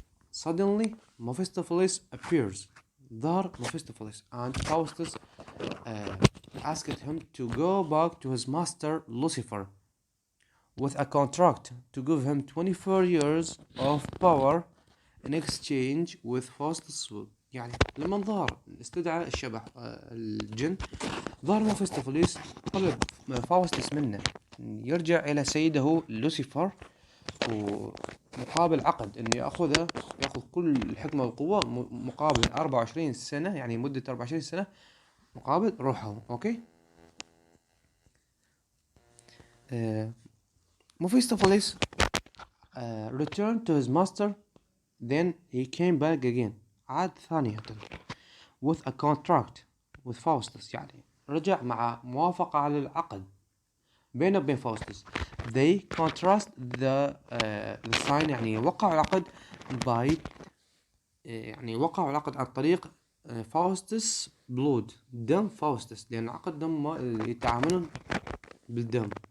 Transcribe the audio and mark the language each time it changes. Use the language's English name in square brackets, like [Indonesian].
[English] Suddenly Mephistopheles appears. ظهر Mephistopheles and Faustus asked him to go back to his master Lucifer with a contract to give him 24 years of power in exchange with Faustus' will. [Arabic] يعني لما ظهر استدعى الشبح الجن، ظهر Mephistopheles طلب فاوستس منه يرجع إلى سيده لوسيفر، ومقابل عقد إنه يأخذ كل الحكمة والقوة مقابل 24 سنة، يعني مدة 24 سنة مقابل روحه. أوكي. [English] Mephistopheles returned to his master, then he came back again. [Arabic] عاد ثانية [English] with a contract with [Arabic] فاوستس، يعني رجع مع موافقة على العقد بينه وبين فاوستس. [English] They contrast the sign، [Arabic] يعني وقعوا العقد by يعني وقعوا العقد عن طريق فاوستس بلود، دم فاوستس، لأن العقد دم يتعاملون بالدم.